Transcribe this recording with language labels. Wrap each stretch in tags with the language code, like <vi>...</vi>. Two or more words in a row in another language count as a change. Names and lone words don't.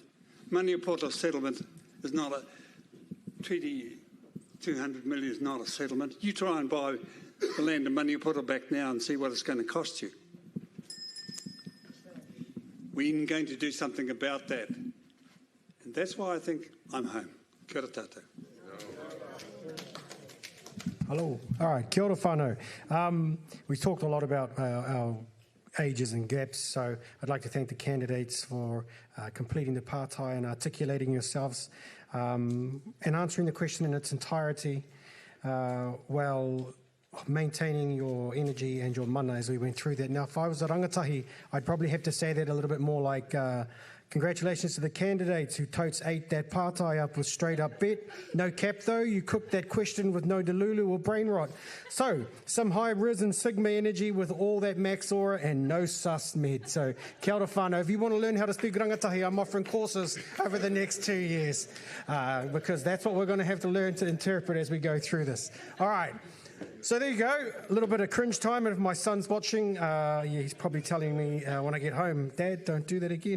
<en>Maniapoto settlement is not a treaty. 200 million is not a settlement. You try and buy the land of Maniapoto back now and see what it's going to cost you. We're going to do something about that. And that's why I think I'm home.</en> <mi>Kia ora tātou.</mi> <en>Hello. All right.</en> <mi>Kia ora whānau.</mi> <en>We talked a lot about our ages and gaps, so I'd like to thank the candidates for completing the partai and articulating yourselves and answering the question in its entirety while maintaining your energy and your mana as we went through that. Now, if I was a rangatahi, I'd probably have to say that a little bit more like congratulations to the candidates who totes ate that partai up with straight up bet. No cap though, you cooked that question with no delulu or brain rot. So, some high risen sigma energy with all that max aura and no sus med. So,</en> <mi>kia ora whānau.</mi> <en>If you want to learn how to speak rangatahi, I'm offering courses over the next 2 years because that's what we're going to have to learn to interpret as we go through this. All right. So there you go, a little bit of cringe time, and if my son's watching, he's probably telling me when I get home, Dad, don't do that again.</en>